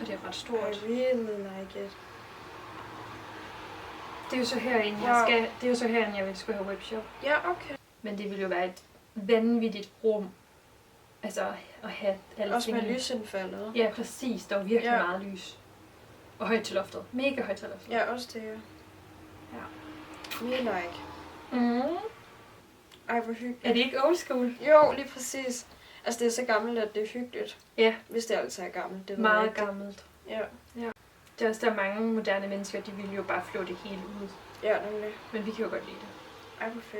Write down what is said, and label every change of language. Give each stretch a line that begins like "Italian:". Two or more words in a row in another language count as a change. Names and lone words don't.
English: I
Danish: stort.
English: really like it.
Danish: Det er jo så herinde, jeg skulle have webshop. Ja, okay. Men det ville jo være et vanvittigt rum. Altså at have alle Også med tingene. lysindfaldet. Ja, præcis. Der var virkelig meget lys. Og højt til loftet. Mega højt til loftet. Ja, også det. Ja.
English: Me like.
Danish: Ej, hvor hyggeligt. Er det ikke
English: old school?
Danish: Jo, lige præcis. Altså, det er så gammelt, at det er hyggeligt. Ja. Hvis det altid er gammelt. Det meget gammelt. Ja. Det er også, der er mange moderne mennesker, de vil jo bare flå det hele ud. Ja, nemlig. Men vi kan jo godt lide det. Ej, hvor fedt.